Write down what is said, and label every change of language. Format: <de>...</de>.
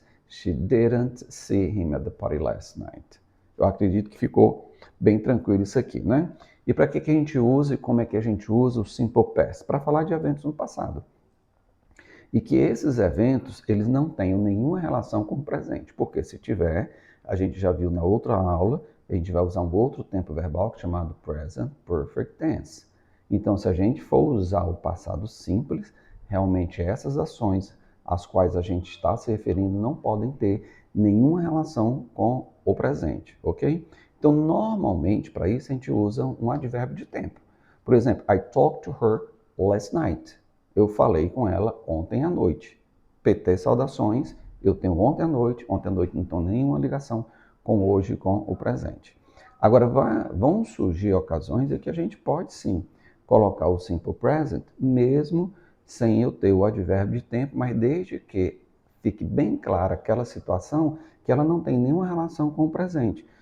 <en>She didn't see him at the party last night.</en> <pt>Eu acredito que ficou bem tranquilo isso aqui, né? E para que a gente usa e como é que a gente usa o Simple Past? Para falar de eventos no passado. E que esses eventos, eles não tenham nenhuma relação com o presente, porque se tiver, a gente já viu na outra aula, a gente vai usar um outro tempo verbal chamado Present Perfect Tense. Então, se a gente for usar o passado simples, realmente essas ações às quais a gente está se referindo não podem ter nenhuma relação com o presente, ok? Então, normalmente, para isso, a gente usa um advérbio de tempo. Por exemplo,</pt> <en>I talked to her last night.</en> <pt>Eu falei com ela ontem à noite. PT saudações, eu tenho ontem à noite não tem nenhuma ligação com hoje, com o presente. Agora, vão surgir ocasiões em que a gente pode sim colocar o simple present, mesmo sem eu ter o advérbio de tempo, mas desde que fique bem clara aquela situação que ela não tem nenhuma relação com o presente.</pt>